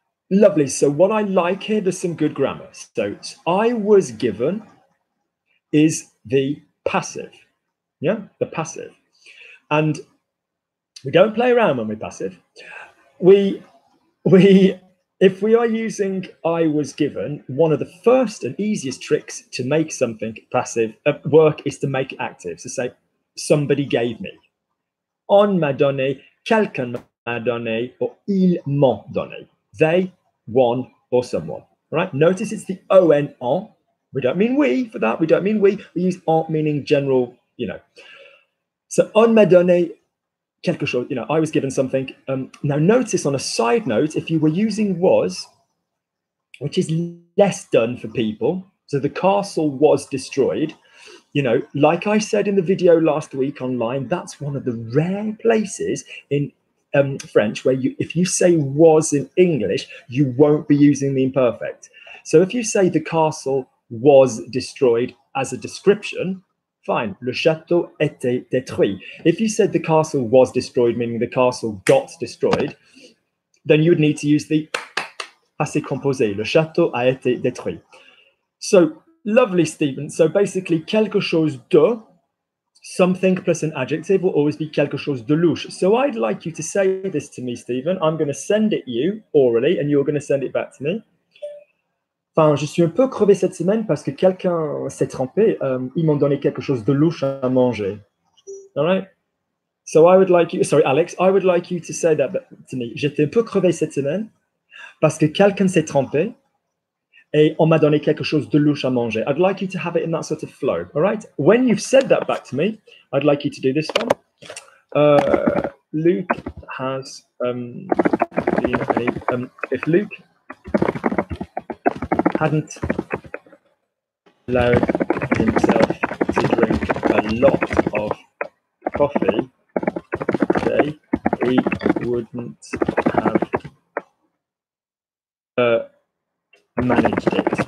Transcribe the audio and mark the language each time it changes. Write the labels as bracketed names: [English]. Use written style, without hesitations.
[English] Lovely. So what I like here, there's some good grammar. So I was given is the passive. Yeah, the passive. And we don't play around when we're passive. If we are using I was given, one of the first and easiest tricks to make something passive work is to make it active. So say, somebody gave me. [French] On m'a donné, quelqu'un m'a donné, or ils m'ont donné. [English] They, one, or someone. Right? Notice it's the on. We don't mean we for that. We don't mean we. We use en meaning general, So [French] on m'a donné quelque chose, [English] I was given something. Now notice on a side note, if you were using was, which is less done for people, so the castle was destroyed, You know, like I said in the video last week online, that's one of the rare places in French where if you say was in English, you won't be using the imperfect. So if you say the castle was destroyed as a description, fine, [French] le château était détruit. [English] If you said the castle was destroyed, meaning the castle got destroyed, then you would need to use the passé composé, [French] le château a été détruit. [English] So, lovely, Stephen. So basically, quelque chose de, something plus an adjective will always be [French] quelque chose de louche. [English] So I'd like you to say this to me, Stephen. I'm going to send it you orally, and you're going to send it back to me. [French] Enfin, je suis un peu crevé cette semaine parce que quelqu'un s'est trompé. Ils m'ont donné quelque chose de louche à manger. [English] All right? So I would like you, sorry, Alex, I would like you to say that to me. [French] J'étais un peu crevé cette semaine parce que quelqu'un s'est trompé et on m'a donné quelque chose de louche à manger. [English] I'd like you to have it in that sort of flow. All right? When you've said that back to me, I'd like you to do this one. Luke has if Luke hadn't allowed himself to drink a lot of coffee today, he wouldn't have managed it.